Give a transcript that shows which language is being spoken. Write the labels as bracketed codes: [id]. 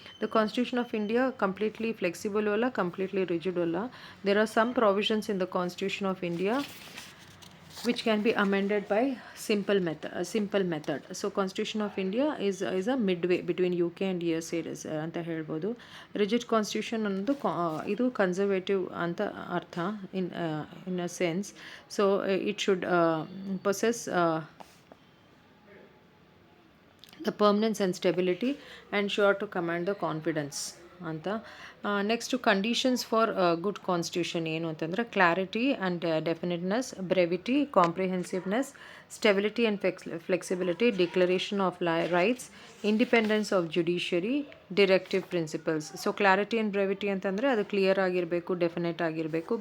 [en] The constitution of India completely flexible wala, completely rigid wala. There are some provisions in the constitution of India which can be amended by simple method. So constitution of India is a midway between UK and USA [kn] ಅಂತ ಹೇಳ್ಬೋದು. Rigid constitution ಅನ್ನೋದು ಇದು conservative ಅಂತ ಅರ್ಥ [en] in a sense. So it should possess the permanence and stability and sure to command the confidence ಅಂತ. Next conditions for good constitution [kn] ಏನು ಅಂತಂದರೆ [en] Clarity and definiteness, brevity, comprehensiveness, stability and flexibility, declaration of rights, independence of judiciary, directive principles. [kn] So clarity and brevity ಅಂತಂದರೆ ಅದು clear ಆಗಿರಬೇಕು, definite ಆಗಿರಬೇಕು.